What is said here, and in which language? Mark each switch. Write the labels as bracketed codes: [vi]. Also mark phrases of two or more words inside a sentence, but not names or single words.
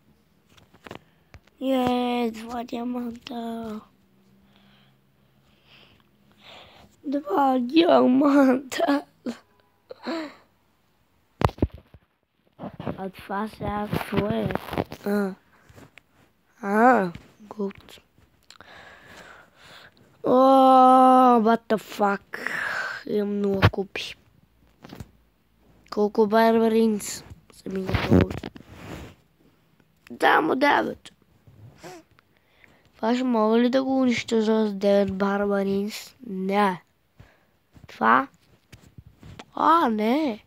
[bg] Два диаманта. Два диаманта. А това сега какво е? Голд. [en] What the fuck. [bg] Имам много купи. Колко барбаринс са ми готови? Да, му 9. Това ще мога ли да го унищожа с 9 барбаринс? Не. Това? Не.